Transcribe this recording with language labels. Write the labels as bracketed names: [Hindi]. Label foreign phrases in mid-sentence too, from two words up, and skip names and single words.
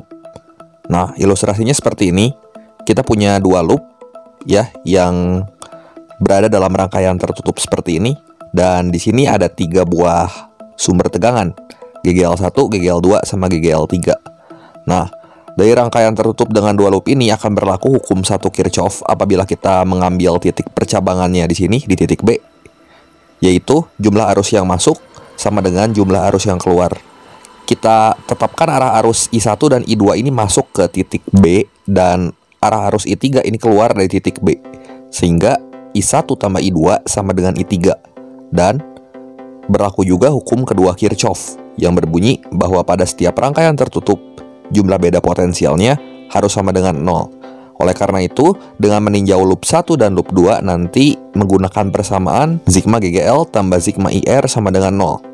[Indonesian] Nah, ilustrasinya seperti ini. Kita punya dua loop ya yang berada dalam rangkaian tertutup seperti ini, dan di sini ada 3 buah sumber tegangan, GGL1, GGL2 sama GGL3. Nah, dari rangkaian tertutup dengan dua loop ini akan berlaku hukum 1 Kirchhoff apabila kita mengambil titik percabangannya di sini di titik B, yaitu jumlah arus yang masuk sama dengan jumlah arus yang keluar. Kita tetapkan arah arus I1 dan I2 ini masuk ke titik B dan arah arus I3 ini keluar dari titik B, sehingga I1 tambah I2 sama dengan I3. Dan berlaku juga hukum kedua Kirchhoff yang berbunyi bahwa pada setiap rangkaian tertutup, jumlah beda potensialnya harus sama dengan 0. Oleh karena itu, dengan meninjau loop 1 dan loop 2 nanti menggunakan persamaan sigma GGL tambah sigma IR sama dengan 0.